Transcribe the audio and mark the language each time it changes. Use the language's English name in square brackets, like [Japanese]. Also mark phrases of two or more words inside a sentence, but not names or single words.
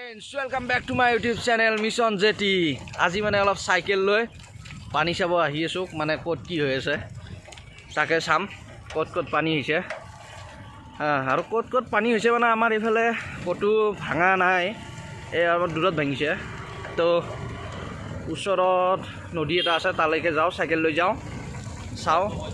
[English] Welcome back to my YouTube channel Mission Jeti. [Assamese] আজি মানে অলপ সাইকেল লৈ পানী চাব আহি আছো মানে কত কি হৈ আছে তাকে চাম কত কত পানী হৈছে আৰু কত কত পানী হৈছে মানে আমাৰ ইফালে কটো ভাঙা নাই এই অলপ দূৰত ভাঙিছে তো ওচৰত নদী এটা আছে তালৈকে যাও সাইকেল লৈ যাও চাও